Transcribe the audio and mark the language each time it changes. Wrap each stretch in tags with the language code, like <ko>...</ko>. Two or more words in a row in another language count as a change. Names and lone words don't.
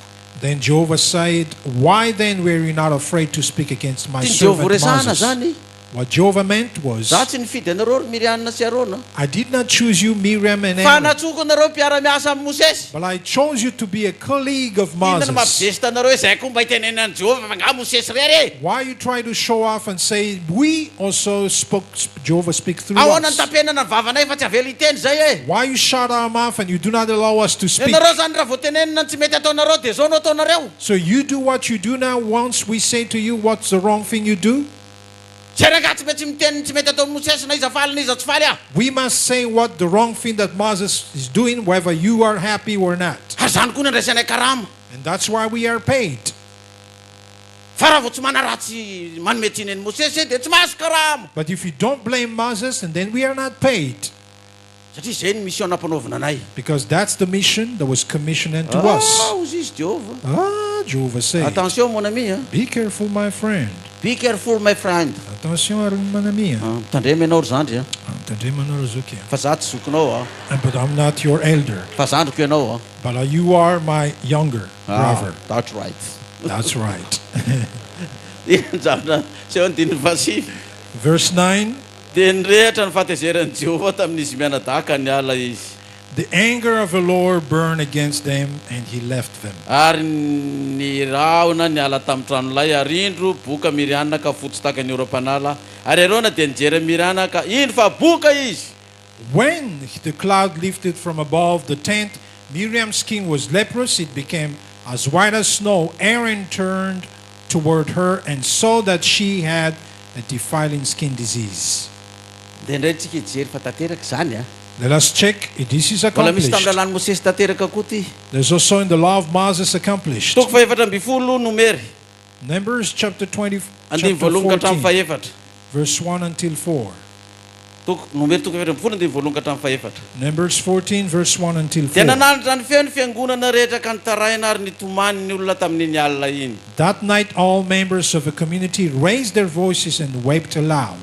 <en>Then Jehovah said, why then were you not afraid to speak against my</en> <mg>Tiany Jehova</mg> <en>servant</en> <mg>resana</mg> <en>Moses?</en> <mg>zany.</mg> <en>What Jehovah meant was,</en> <mg>Za tsy nifidy anareo Miriana sy Arona.</mg> <en>I did not choose you, Miriam and</en> <mg>Fa</mg> <en>Aaron,</en> <mg>natsoko anareo mpiara-miasa amin'ny Mosesy.</mg> <en>but I chose you to be a colleague of</en> <mg>Inona</mg> <en>Moses.</en> <mg>mampizesitra anareo hoe zay koa mba hitenenan'i Jehova fa nga Mosesy rery.</mg> <en>Why you try to show off and say, we also spoke, Jehovah speak through</en> <mg>Ahoana ny</mg> <en>us?</en> <mg>tapenana ny vavanay fa tsy avela hiteny zay e.</mg> <en>Why you shut our mouth and you do not allow us to speak?</en> <mg>Ianareo zany raha vao tenenina ny tsy mety ataonareo dia zao no ataonareo.</mg> <en>So you do what you do now. Once we say to you, what's the wrong thing you do?</en> <mg>Zay raha tsy maintsy miteny tsy mety ataon'ny Mosesy na iza faly na iza tsy faly ah.</mg> <en>We must say what the wrong thing that Moses is doing, whether you are happy or not.</en> <mg>Ary zany koa ny andraisanay karama.</mg> <en>And that's why we are paid.</en> <mg>Fa raha vao tsy manaratsy manome tsiny ny Mosesy dia tsy mahazo karama.</mg> <en>But if you don't blame Moses, and then we are not paid.</en> <mg>Satria zay ny mission nampanaovina anay.</mg> <en>Because that's the mission that was commissioned unto us.</en> <mg>Ozy izy Jehova.</mg> <en>Jehovah said,</en> <fr>Attention mon ami.</fr> <en>be careful, my friend. Be careful my friend.</en> <fr>Attention, mon ami.</fr> <mg>Mitandrema ianao ry zandry. Fa za tsy zokinao</mg> <en>But I'm not your elder.</en> <mg>Fa zandriko ianao</mg> <en>But you are my younger brother. That's right. That's right.</en> <mg>Seho ny diny fasivy.</mg> <en>Verse 9.</en> <mg>Dia nirehatra ny fahatezeran'i Jehova tamin'izy mianadaka niala izy.</mg> <en>The anger of the Lord burned against them, and he left them.</en> <mg>Ary niraona niala tamin'ny tranolay arindro boka Miriana ka fotsy taka ny ora-panala. Ary arona dia nijery Miriana ka indro fa boka izy.</mg> <en>When the cloud lifted from above the tent, Miriam's skin was leprous. It became as white as snow. Aaron turned toward her and saw that she had a defiling skin disease.</en> <mg>Dia indray tsika hijery fa tanteraka zany</mg> <en>Let us check if this is</en> <mg>Mbola misy</mg> <en>accomplished.</en> <mg>tamin'ny lalàn'ny Mosesy tanteraka koa ty.</mg> <en>There's also in the law of Moses accomplished.</en> <mg>Toko faefatra amby folo Nomery.</mg> <en>Numbers chapter 20,</en> <mg>Andimy</mg> <en>chapter</en> <mg>voalohany ka hatramin'ny</mg> <en>14,</en> <mg>faefatra.</mg> <en>verse 1 until 4.</en> <mg>Nomery toko faefatra amby folo andimy voalohany ka hatramin'ny faefatra.</mg> <en>Numbers 14, verse 1 until</en> <mg>Dia</mg> <en>4.</en> <mg>nanandratra ny feo ny fiangonana rehetra ka nitaraina ary nitomany ny olona tamin'iny alina iny.</mg> <en>That night all members of the community raised their voices and wept aloud.</en>